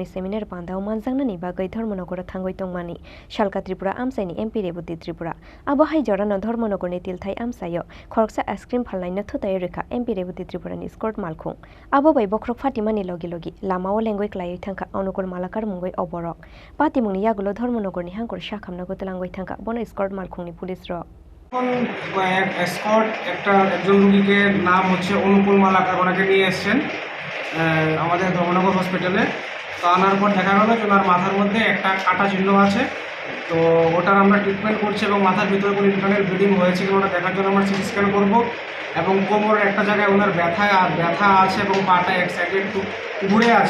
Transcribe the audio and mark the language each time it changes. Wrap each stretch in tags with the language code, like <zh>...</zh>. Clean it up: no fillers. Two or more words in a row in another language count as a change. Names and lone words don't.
<trp>seminar bandao manjangnani bagai Dhormonogor thangoi tongmani Salka Tripura amsaini MP Rebati Tripura abo hai jorano Dhormonogorni Thutai amsayo Khoroksa</trp> <en>ice cream</en> <trp>Phalnai no Thutai rekha MP Rebati Tripurani Scort Malkhung abo bai bokrok fatimani logi logi lamao lengoi klai thangka onukul malakar mungoi oborok patimungni yagulo Dhormonogorni hangkor sakhamnago telangoi thangka bono Scort Malkhungni police ro</trp> <bn>স্কট একজন রোগীকে নাম হচ্ছে অনুকূল মালাকার ওনাকে নিয়ে এসেছেন আমাদের ধর্মনগর হসপিটালে। তো আনার পর দেখা গেল যে ওনার মাথার মধ্যে একটা কাটা চিহ্ন আছে। তো ওটার আমরা ট্রিটমেন্ট করছি এবং মাথার ভিতরে কোনো</bn> <en>internal bleeding</en> <bn>হয়েছে কিনা ওটা দেখার জন্য আমরা</bn> <en>CT scan</en> <bn>করবো এবং কোমরের একটা জায়গায় ওনার ব্যথা আছে এবং পাটা এক সাইডে একটু ঘুরে আছে।</bn>